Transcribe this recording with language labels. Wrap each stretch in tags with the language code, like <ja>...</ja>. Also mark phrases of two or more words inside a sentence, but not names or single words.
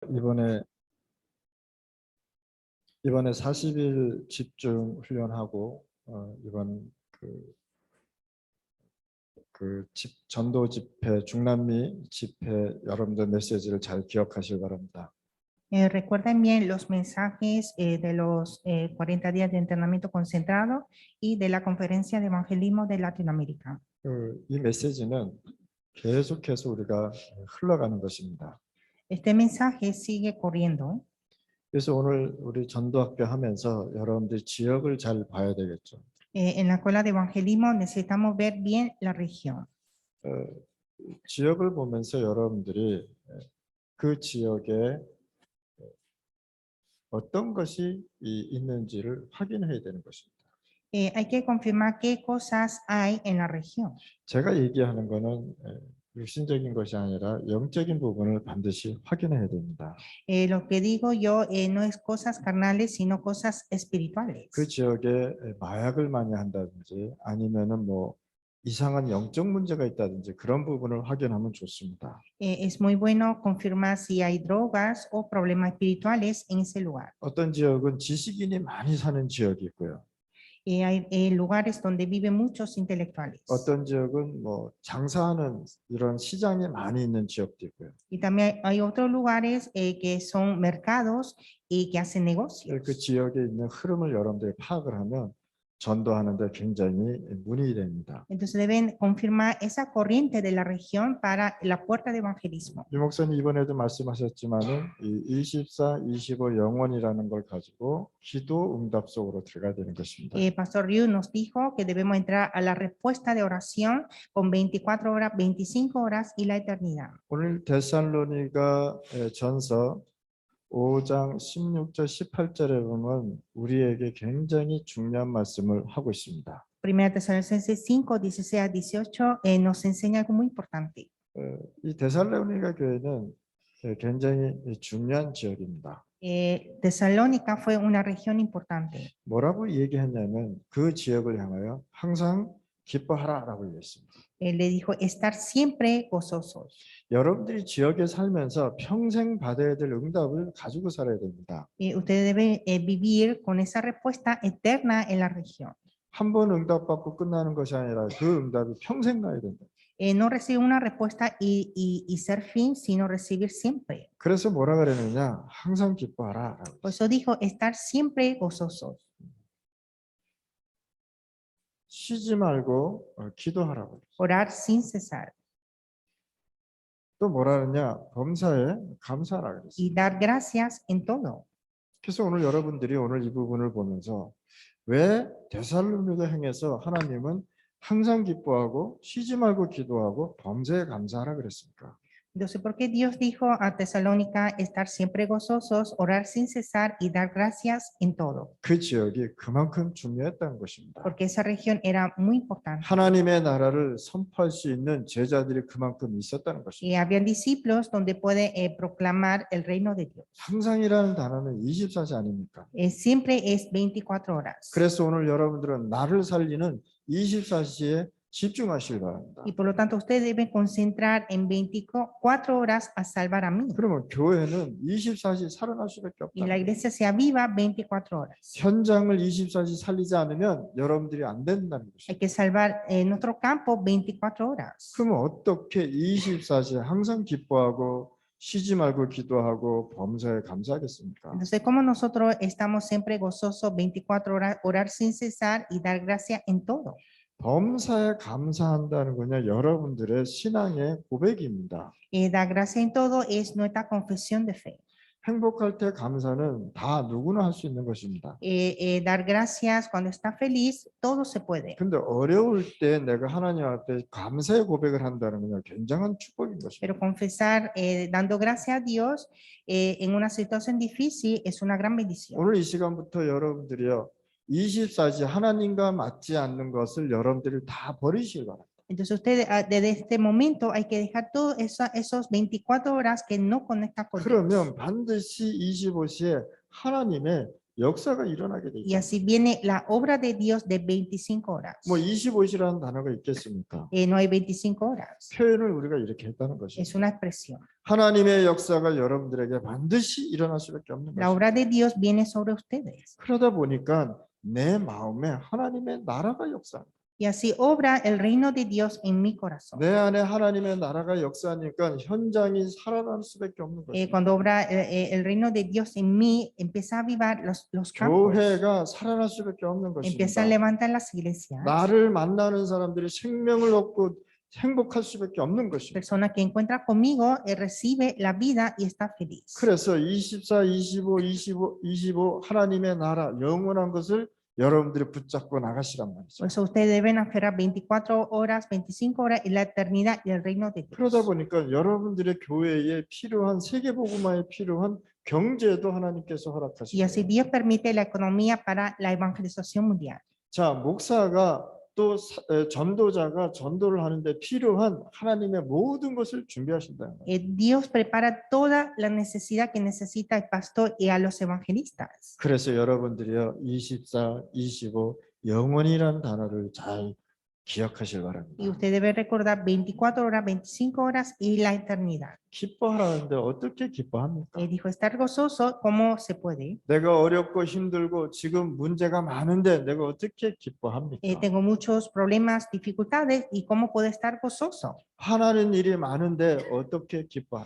<ko>이번에 40일 집중 훈련하고 이번 전도 집회, 중남미 집회 여러분들 메시지를 잘 기억하시기 바랍니다.</ko> <es>Recuerden bien los mensajes de los 40 días de entrenamiento concentrado y de la conferencia de evangelismo de Latinoamérica.</es> <ko>이 메시지는 계속해서 우리가 흘러가는 것입니다.</ko> <es>Este mensaje sigue corriendo.</es> <ko>그래서 오늘 우리 전도학교 하면서 여러분들 지역을 잘 봐야 되겠죠.</ko> <es>En la escuela de evangelismo necesitamos ver bien la región.</es> <ko>지역을 보면서 여러분들이 그 지역에 어떤 것이 있는지를 확인해야 되는 것입니다.</ko> <es>Hay que confirmar qué cosas hay en la región.</es> <ko>제가 얘기하는 거는 육신적인 것이 아니라 영적인 부분을 반드시 확인해야 됩니다.</ko> <es>Lo que digo yo no es cosas carnales, sino cosas espirituales.</es> <ko>그 지역에 마약을 많이 한다든지 아니면은 뭐 이상한 영적 문제가 있다든지 그런 부분을 확인하면 좋습니다.</ko> <es>Es muy bueno confirmar si hay drogas o problemas espirituales en ese lugar.</es> <ko>어떤 지역은 지식인이 많이 사는 지역이 있고요.</ko> <es>Hay lugares donde viven muchos intelectuales.</es> <ko>어떤 지역은 뭐 장사하는 이런 시장이 많이 있는 지역도 있고요.</ko> <es>Y también hay otros lugares que son mercados y que hacen negocios.</es> <ko>그 지역에 있는 흐름을 여러분들이 파악을 하면 전도하는데 굉장히 문이 됩니다.</ko> <es>Entonces deben confirmar esa corriente de la región para la puerta de evangelismo.</es> <ko>유 목사님 이번에도 말씀하셨지만은 이 24, 25 영원이라는 걸 가지고 기도 응답 속으로 들어가야 되는 것입니다.</ko> <es>Pastor Ryu nos dijo que debemos entrar a la respuesta de oración con 24 horas, 25 horas y la eternidad.</es> <ko>오늘 데살로니가 전서 5장 16절 18절에 보면 우리에게 굉장히 중요한 말씀을 하고 있습니다.</ko> <es>Primera Tesalonicenses 5, 16 a 18 nos enseña algo muy importante.</es> <ko>이 데살로니가 교회는 굉장히 중요한 지역입니다.</ko> <es>Tesalónica fue una región importante.</es> <ko>뭐라고 얘기했냐면 그 지역을 향하여 항상 기뻐하라라고 얘기했습니다.</ko> <es>Él le dijo estar siempre gozosos.</es> <ko>여러분들이 지역에 살면서 평생 받아야 될 응답을 가지고 살아야 됩니다.</ko> <es>Ustedes deben vivir con esa respuesta eterna en la región.</es> <ko>한 번 응답받고 끝나는 것이 아니라 그 응답이 평생 가야 된다.</ko> <es>No recibir una respuesta y ser fin, sino recibir siempre.</es> <ko>그래서 뭐라 그랬느냐? 항상 기뻐하라.</ko> <es>Por eso dijo estar siempre gozosos.</es> <ko>쉬지 말고 기도하라고.</ko> <es>Orar sin cesar.</es> <ko>또 뭐라 그러냐? 범사에 감사하라 그랬어요.</ko> <es>Y dar gracias en todo.</es> <ko>그래서 오늘 여러분들이 오늘 이 부분을 보면서 왜 데살로니가 행해서 하나님은 항상 기뻐하고 쉬지 말고 기도하고 범사에 감사하라 그랬습니까?</ko> <es>Entonces, ¿por qué Dios dijo a Tesalónica estar siempre gozosos, orar sin cesar y dar gracias en todo?</es> <ko>그 지역이 그만큼 중요했다는 것입니다.</ko> <es>Porque esa región era muy importante.</es> <ko>하나님의 나라를 선포할 수 있는 제자들이 그만큼 있었다는 것입니다.</ko> <es>Y habían discípulos donde puede proclamar el reino de Dios.</es> <ko>항상이라는 단어는 24시 아닙니까?</ko> <es>Siempre es 24 horas.</es> <ko>그래서 오늘 여러분들은 나를 살리는 24시에 집중하시기 바랍니다.</ko> <es>Y por lo tanto ustedes deben concentrar en 24 horas a salvar a mí.</es> <ko>그러면 교회는 24시 살아날 수밖에</ko> <es>Y la</es> <ko>없다.</ko> <es>iglesia se aviva 24 horas.</es> <ko>현장을 24시 살리지 않으면 여러분들이 안 된다는</ko> <es>Hay</es> <ko>것입니다.</ko> <es>que salvar nuestro campo 24 horas.</es> <ko>그러면 어떻게 24시에 항상 기뻐하고 쉬지 말고 기도하고 범사에 감사하겠습니까?</ko> <es>Entonces, como nosotros estamos siempre gozosos 24 horas, orar sin cesar y dar gracia en todo.</es> <ko>범사에 감사한다는 거냐 여러분들의 신앙의 고백입니다.</ko> <es>Dar gracia en todo es nuestra confesión de fe.</es> <ko>행복할 때 감사는 다 누구나 할 수 있는 것입니다.</ko> <es>Dar gracias cuando está feliz, todo se puede.</es> <ko>근데 어려울 때 내가 하나님 앞에 감사의 고백을 한다는 건 굉장한 축복인 것입니다.</ko> <es>Pero confesar dando gracias a Dios en una situación difícil es una gran bendición.</es> <ko>오늘 이 시간부터 여러분들이요 24시 하나님과 맞지 않는 것을 여러분들이 다 버리시기 바랍니다.</ko> <es>Entonces ustedes desde este momento hay que dejar todos esos 24 horas que no conectan con Dios.</es> <ko>그러면 반드시 25시에 하나님의 역사가 일어나게</ko> <es>Y</es> <ko>되죠.</ko> <es>así viene la obra de Dios de 25 horas.</es> <ko>뭐 25시라는 단어가 있겠습니까?</ko> <es>No hay 25 horas.</es> <ko>표현을 우리가 이렇게 했다는</ko> <es>Es</es> <ko>것이죠.</ko> <es>una expresión.</es> <ko>하나님의 역사가 여러분들에게 반드시 일어날 수밖에 없는</ko> <es>La</es> <ko>것이죠.</ko> <es>obra de Dios viene sobre ustedes.</es> <ko>그러다 보니까 내 마음에 하나님의 나라가 역사합니다.</ko> <es>Y así obra el reino de Dios en mi corazón.</es> <ko>내 안에 하나님의 나라가 역사하니까 현장이 살아날 수밖에 없는 것입니다.</ko> <es>Cuando obra el reino de Dios en mí, empieza a avivar los campos.</es> <ko>교회가 살아날 수밖에 없는</ko> <es>Empieza a</es> <ko>것입니다.</ko> <es>levantar las iglesias.</es> <ko>나를 만나는 사람들이 생명을 얻고 행복할 수밖에 없는 것입니다.</ko> <es>Persona que encuentra conmigo recibe la vida y está feliz.</es> <ko>그래서 24, 25 하나님의 나라 영원한 것을 여러분들이 붙잡고 나가시란 말이죠.</ko> <es>Por eso ustedes deben aferrar 24 horas, 25 horas en la eternidad y el reino de</es> <ko>그러다</ko> <es>Dios.</es> <ko>보니까 여러분들의 교회에 필요한 세계복음화에 필요한 경제도 하나님께서</ko> <es>Y</es> <ko>허락하시고,</ko> <es>así Dios permite la economía para la evangelización mundial.</es> <ko>자, 목사가 또 전도자가 전도를 하는데 필요한 하나님의 모든 것을 준비하신다는 거예요.</ko> <es>Dios prepara toda la necesidad que necesita el pastor y a los evangelistas.</es> <ko>그래서 여러분들이요 24, 25 영원이라는 단어를 잘 기억하실 바랍니다.</ko> <es>Y usted debe recordar 24 horas, 25 horas y la eternidad.</es> <ko>기뻐하라는데 어떻게 기뻐합니까?</ko> <es>Dijo estar gozoso, ¿cómo se puede?</es> <ko>내가 어렵고 힘들고 지금 문제가 많은데 내가 어떻게 기뻐합니까?</ko> <es>Tengo muchos problemas, dificultades, ¿y cómo puedo estar gozoso?</es> <ko>하나는 일이 많은데 어떻게 기뻐합니까?</ko>